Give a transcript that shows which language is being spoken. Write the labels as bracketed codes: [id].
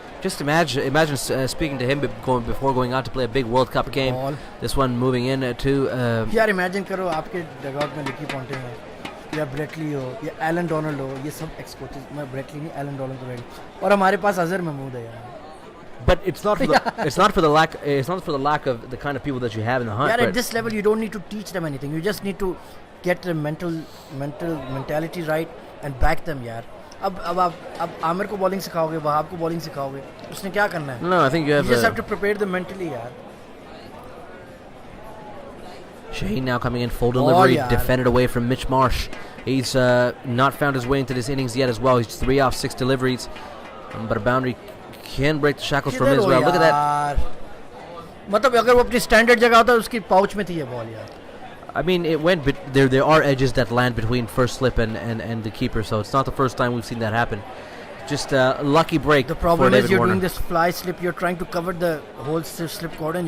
[en] Just imagine speaking to him before going out to play a big World Cup game. Ball. This one moving in to. [hi] यार imagine करो आपके dugout में लिकी Ponting है या Brett Lee हो या एलन डोनाल्ड हो, ये सब एक्स कोचेस, मैं ब्रेटली नहीं एलन डोनाल्ड को रेडी, और हमारे पास अजहर महमूद है यार. [en] But it's not for the lack of the kind of people that you have in the hunt. [hi] यार [en] but at this level you don't need to teach them anything, you just need to get the mentality right and back them यार. [hi] अब आमिर को bowling सिखाओगे, Wahab को bowling सिखाओगे, उसने क्या करना है? [en] No, I think you just have to prepare them mentally यार. Shaheen now coming in, full delivery, [hi] yaar. [en] defended away from Mitch Marsh. He's not found his way into this innings yet as well. He's 3 off 6 deliveries, but a boundary can break the shackles from him as well. Look at that. [hi] मतलब अगर वो अपनी standard जगह होता उसकी pouch में थी ये बॉल यार. [en] I mean, it went. There are edges that land between first slip and the keeper, so it's not the first time we've seen that happen. Just a lucky break. The problem for is David you're Warner. doing this fly slip. You're trying to cover the whole slip cordon.